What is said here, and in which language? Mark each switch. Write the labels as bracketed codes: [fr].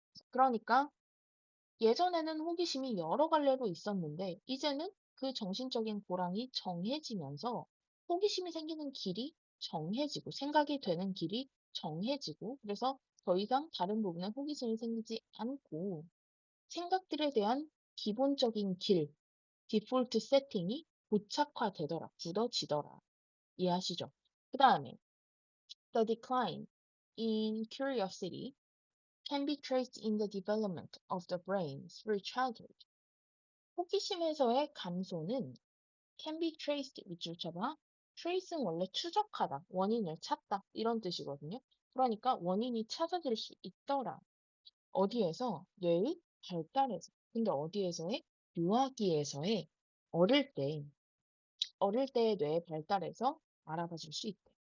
[ko] 그러니까 예전에는 호기심이 여러 갈래로 있었는데 이제는 그 정신적인 고랑이 정해지면서 호기심이 생기는 길이 정해지고 생각이 되는 길이 정해지고 그래서 더 이상 다른 부분에 호기심이 생기지 않고 생각들에 대한 기본적인 길, 디폴트 세팅이 고착화되더라, 굳어지더라. 이해하시죠? 그 다음에 [en] The decline in curiosity can be traced in the development of the brain through childhood. [ko] 호기심에서의 감소는 [en] can be traced [ko] 밑줄 쳐봐. trace는 원래 추적하다, 원인을 찾다 이런 뜻이거든요. 그러니까 원인이 찾아질 수 있더라. 어디에서? 뇌의 발달에서. 근데 어디에서의? 유아기에서의 어릴 때의 뇌의 발달에서 알아봐 줄 수 있대.